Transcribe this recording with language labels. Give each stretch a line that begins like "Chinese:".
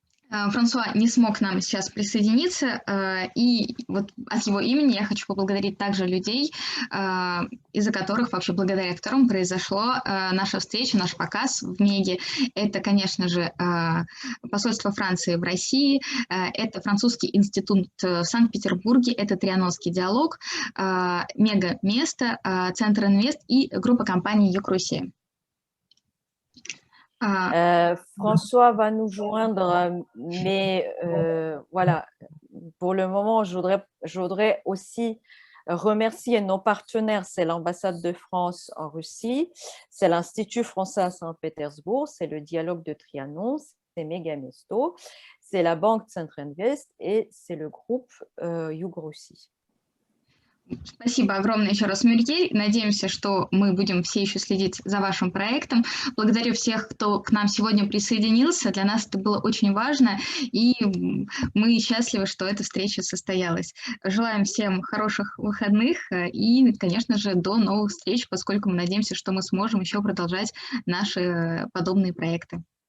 Russian: Франсуа не смог к нам сейчас присоединиться, и вот от его имени я хочу поблагодарить также людей, из-за которых, вообще благодаря которым произошла наша встреча, наш показ в Меге. Это, конечно же, посольство Франции в России, это французский институт в Санкт-Петербурге, это Трианонский диалог, Мега-место, Центр Инвест и группа компаний Юг-Руси.
French: François va nous joindre, mais voilà, pour le moment, je voudrais aussi remercier nos partenaires. C'est l'ambassade de France en Russie, c'est l'Institut français à Saint-Pétersbourg, c'est le dialogue de Trianon, c'est Megamesto, c'est la banque Центр-Инвест et c'est le groupe Юг-Руси.
Russian: Спасибо огромное еще раз, Мюриель. Надеемся, что мы будем все еще следить за вашим проектом. Благодарю всех, кто к нам сегодня присоединился. Для нас это было очень важно, и мы счастливы, что эта встреча состоялась. Желаем всем хороших выходных и, конечно же, до новых встреч, поскольку мы надеемся, что мы сможем еще продолжать наши подобные проекты.